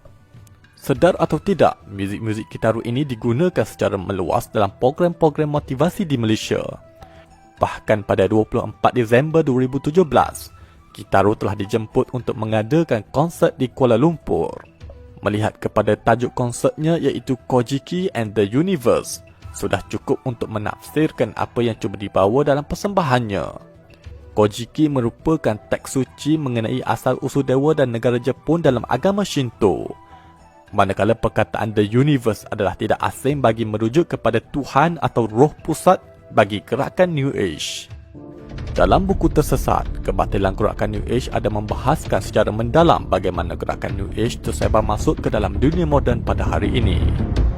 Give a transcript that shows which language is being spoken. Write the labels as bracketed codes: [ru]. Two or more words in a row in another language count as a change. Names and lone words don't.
[ms] Sedar atau tidak, muzik-muzik Kitaro ini digunakan secara meluas dalam program-program motivasi di Malaysia. Bahkan pada 24 Disember 2017, Kitaro telah dijemput untuk mengadakan konsert di Kuala Lumpur. Melihat kepada tajuk konsertnya iaitu Kojiki and the Universe, sudah cukup untuk menafsirkan apa yang cuba dibawa dalam persembahannya. Kojiki merupakan teks suci mengenai asal-usul dewa dan negara Jepun dalam agama Shinto. Manakala perkataan [en] The Universe [ms] adalah tidak asing bagi merujuk kepada Tuhan atau roh pusat bagi gerakan New Age. Dalam buku Tersesat, Kebatilan Gerakan New Age ada membahaskan secara mendalam bagaimana gerakan New Age tersebar masuk ke dalam dunia moden pada hari ini.